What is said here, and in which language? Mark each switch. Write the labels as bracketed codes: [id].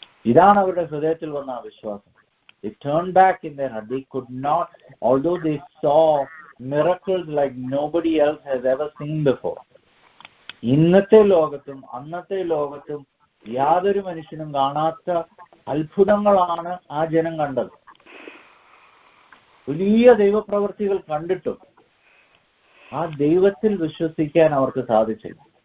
[ml] ഇതാണ് അവരുടെ ഹൃദയത്തിൽ വന്ന വിശ്വാസം. [en] They turned back in their heart. They could not, although they saw miracles like nobody else has ever seen before. [ml] ഇന്നത്തെ ലോകത്തും അന്നത്തെ ലോകത്തും യാതൊരു മനുഷ്യനും കാണാത്ത അത്ഭുതങ്ങളാണ് ആ ജനം കണ്ടത്. വലിയ ദൈവപ്രവൃത്തികൾ കണ്ടിട്ടും ആ ദൈവത്തിൽ വിശ്വസിക്കാൻ അവർക്ക് സാധിച്ചില്ല.